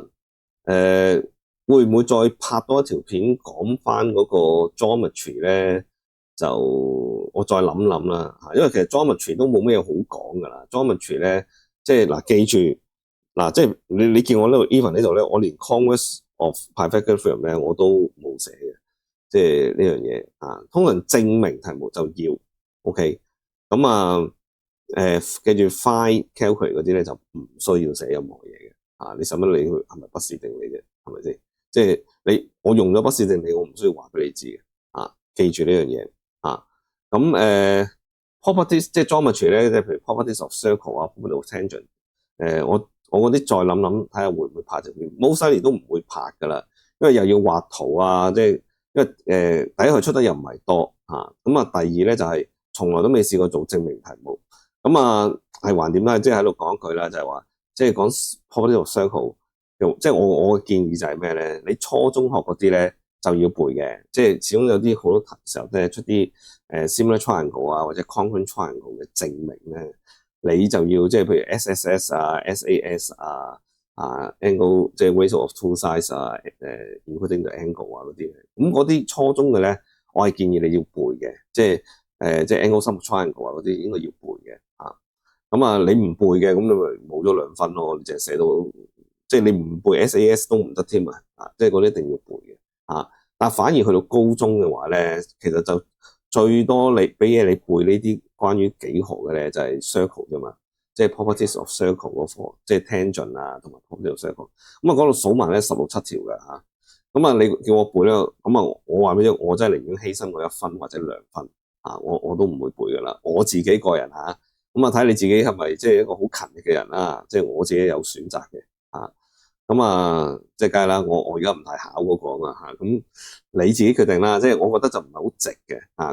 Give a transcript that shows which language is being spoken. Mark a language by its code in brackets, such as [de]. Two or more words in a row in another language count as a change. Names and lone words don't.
[yue] 會唔會再拍多一條片講翻嗰個 geometry 咧？就我再諗諗啦，因為其實 geometry 都冇咩好講噶啦。geometry 咧，即係記住即係你見我呢度 even 呢度咧，我連 [en] converse of Pythagorean [yue] 咧我都冇寫嘅，即係呢樣嘢通常證明題目就要 OK。記住 [en] find calculate [yue] 嗰啲咧就唔需要寫任何嘢嘅你使乜理佢係咪不是定理啫？係咪先？即係我用咗不是定理，我唔需要話俾你知嘅記住呢樣嘢。properties 即係 geometry 咧，即係譬如 [en] properties of circle properties of tangent。 [yue] 我嗰啲再諗諗，睇下會唔會拍條片。 [en] most likely [yue] 都唔會拍噶啦，因為又要畫圖即係因為第一佢出得又唔係多第二咧就係從來都未試過做證明題目。係橫掂啦，即係喺度講一句啦，就係話即係講 [en] properties of circle。 [yue] 即係我嘅建議就係咩咧？你初中學嗰啲咧就要背嘅，即係始終有啲好多時候咧出啲 [en] similar triangle [yue] 或者 [en] congruent triangle [yue] 嘅證明咧，你就要即係譬如 [en] SSS SAS angle [yue] 即係 [en] ratio of two sides including the angle [yue] 嗰啲。咁嗰啲初中嘅咧，我係建議你要背嘅，即係 [en] angle sum of triangle [yue] 嗰啲應該要背嘅你唔背嘅，咁你咪冇咗2分咯。你淨係寫到即係你唔背 SAS 都唔得添即係嗰啲一定要背嘅但反而去到高中嘅話咧，其實就最多你俾嘢你背呢啲關於幾何嘅咧，就係 circle 啫嘛，即係 [en] properties of circle [yue] 嗰課，即係 tangent 同埋 [en] properties of circle。 [yue] 嗰度數埋咧16、17條嘅你叫我背咧，我話俾你，我真係寧願犧牲我1分或者2分我都唔會背噶啦。我自己個人睇你自己係咪即係一個好勤力嘅人啦，即係我自己有選擇嘅咁啊，即係梗係啦，我而家唔係考嗰個啊嘛嚇，咁你自己決定啦。即係我覺得就唔係好值嘅嚇。